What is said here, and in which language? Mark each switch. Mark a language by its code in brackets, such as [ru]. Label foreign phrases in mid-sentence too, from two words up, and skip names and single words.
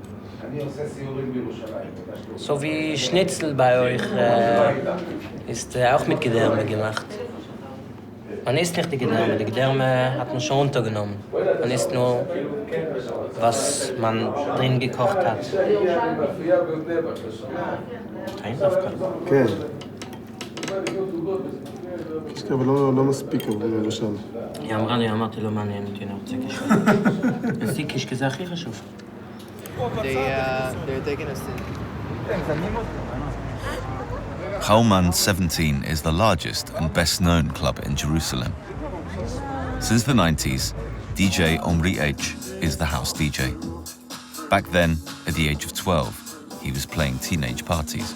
[de] So wie Schnitzel bei euch ist auch mit Gedärme gemacht. Man isst nicht die Gedärme hat man schon untergenommen. Man isst nur, was man drin gekocht hat. [he] כן. אבל לא מספיק עבורי לשם. היא אמרה לי, אמרתי לו, מעניין אותי, אני רוצה קישקע. אצלי קישקע זה הכי חשוב. [en] They're taking us in. Chalman 17 is the largest and best-known club in Jerusalem. Since the 90s, DJ Omri H is the house DJ. Back then, at the age of 12, he was playing teenage parties.